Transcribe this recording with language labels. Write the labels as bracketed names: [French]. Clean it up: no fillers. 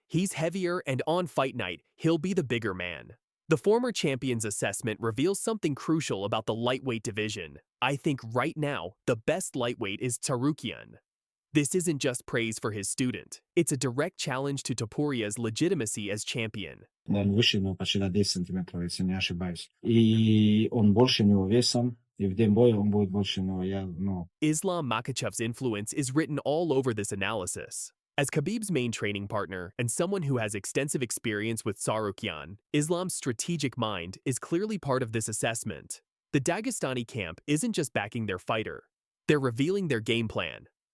[English] He's heavier and on fight night, he'll be the bigger man. The former champion's assessment reveals something crucial about the lightweight division. I think right now, the best lightweight is Tsarukyan. This isn't just praise for his student. It's a direct challenge to Topuria's legitimacy as champion. [Russian] Он выше него почти на 10 сантиметров, если не ошибаюсь. И он больше него весом, и в день боя он будет больше него. [English] Islam Makhachev's influence is written all over this analysis. As Khabib's main training partner and someone who has extensive experience with Tsarukyan, Islam's strategic mind is clearly part of this assessment. The Dagestani camp isn't just backing their fighter, they're revealing their game plan.